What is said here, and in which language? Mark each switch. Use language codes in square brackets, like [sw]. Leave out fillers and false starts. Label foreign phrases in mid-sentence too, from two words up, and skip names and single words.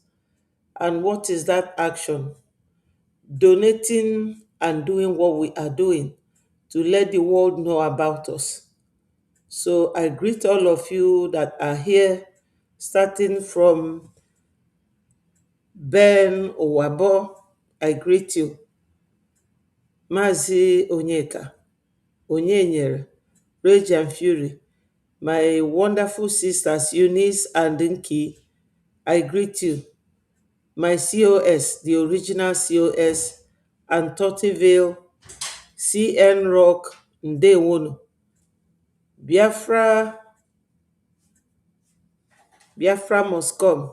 [en] And what is that action? Donating and doing what we are doing to let the world know about us. So I greet all of you that are here, starting from Ben Owabo. I greet you. Mazi Onyeka, Onyenyere, Rage and Fury, my wonderful sisters Eunice and Dinky, I greet you. My COS, the original COS, and Tottiville, CN Rock, Ndewono, Biafra, Biafra must come.